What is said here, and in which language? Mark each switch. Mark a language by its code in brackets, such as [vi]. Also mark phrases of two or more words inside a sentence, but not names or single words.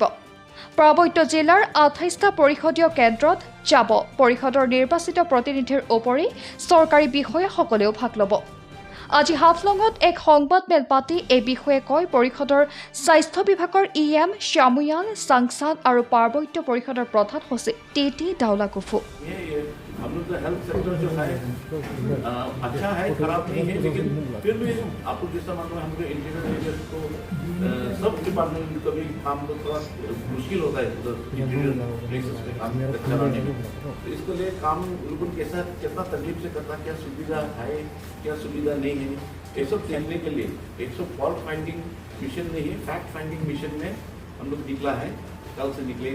[as] পাৰ্বত্য জিলাৰ ২৮টা পৰিষদীয় কেন্দ্ৰত যাব পৰিষদৰ নিৰ্বাচিত প্ৰতিনিধিৰ উপৰি চৰকাৰী বিষয়াসকলেও ভাগ ল'ব। আজি হাফলঙত এক সংবাদমেল পাতি এই বিষয়ে কয় পৰিষদৰ স্বাস্থ্য বিভাগৰ EM শ্যামুয়াল চাংচান আৰু পাৰ্বত্য পৰিষদৰ প্ৰধান সচিব TT দাউলাকুফু। [hi] हम लोग का [en] health sector [hi] जो है अच्छा है, खराब नहीं है, लेकिन फिर भी आपको जैसा मालूम है हमको [en] interior area [hi] को सब डिपार्टमेंट में कभी काम तो थोड़ा मुश्किल होता है उधर [en] interior places [hi] पे काम कराने में। तो इसके लिए काम बिल्कुल कैसा कितना तकलीफ से करता, क्या सुविधा है क्या सुविधा नहीं है, ये सब जानने के लिए एक [en] fault finding mission [hi] नहीं है, [en] fact finding mission [hi] में हम लोग निकला है, कल से निकलेगा।